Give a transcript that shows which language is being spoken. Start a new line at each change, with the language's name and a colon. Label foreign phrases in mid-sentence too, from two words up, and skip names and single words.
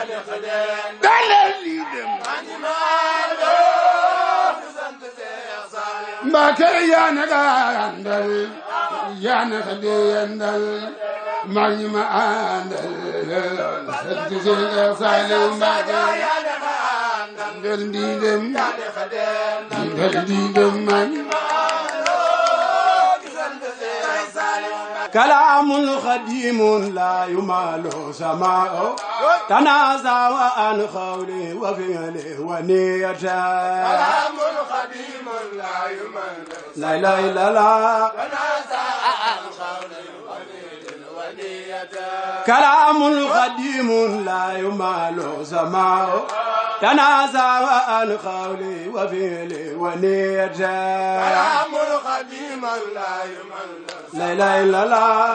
Wolof: Mbacké yaa na nga àndal yaa na nga àndal maa ngi ma àndal sant Seex Saliou Mbacké ndel di dem
Arabic: كلام خديم لا يمال سماعه تنازع عن قولي وفعلي ونيته كلام خديم لا يمال لا لا لا لا تنازع عن قولي وفعلي ونيته كلام خديم لا يمال سماعه تنازع عن قولي وفعلي ونيته كلام خديم لا يمال لا لا لا لا